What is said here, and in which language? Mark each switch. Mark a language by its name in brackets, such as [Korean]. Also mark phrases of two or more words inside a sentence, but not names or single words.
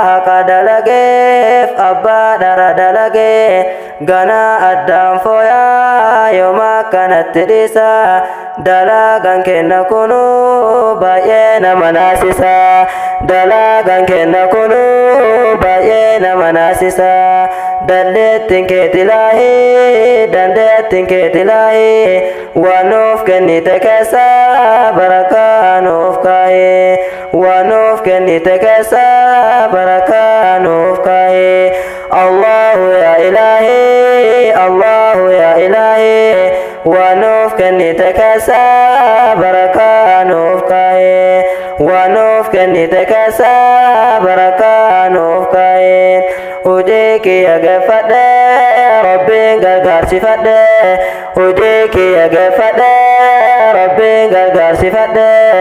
[Oromo] haqa dalageef abbaa dhara dalagee ganaa addaan fooyaa yooma akkanatti dhiisa dalagaan kenna kunu baay'ee nama naasisa dalagaan kenna kunu baay'ee nama naasisa dandeettiin keeti laahi dandeettiin keeti laahi waan nuuf kennite keessa barakaa nuuf kaahe waan nuuf kennite keessa barakaa nuuf kaahe [Arabic] الله يا إلهي الله يا إلهي [Oromo] waan nuuf kennite keessa barakaa nuuf kaahe waan nuuf kennite keessa barakaa nuuf kaahe hojii kiyya geeffadhe rabbiin gargaarsifadhe hojii kiyya geeffadhe rabbiin gargaarsifadhe